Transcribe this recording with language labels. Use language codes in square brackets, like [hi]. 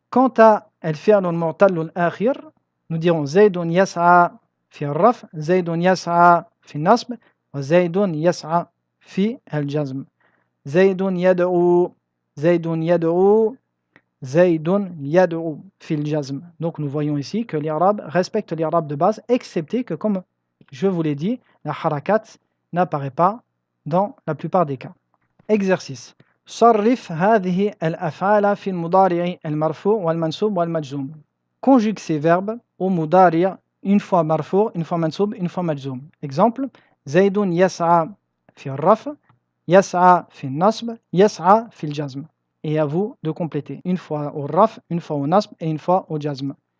[fr] Quant à [ar] الفعل المعتل الآخر, nous dirons زيد يسعى في الرفع زيد يسعى في النصب وزيد يسعى في الجزم زيد يدعو زيد يدعو Zaydun yad'u fil jazm. [fr] Donc nous voyons ici que l'irab respecte l'irab de base, excepté que, comme je vous l'ai dit, la harakat n'apparaît pas dans la plupart des cas. Exercice. [ar] صرف هذه الأفعال في المضارع المرفوع والمنصوب والمجزوم. [fr] Conjugue ces verbes au mudari' une fois marfou', une fois mansoub, une fois majzoum. Exemple. [ar] Zaydun yas'a fi raf, yas'a fi nasb, yas'a fi jazm. [fr] Et à vous de compléter une fois au raf, une fois au nasb et une fois au jazm.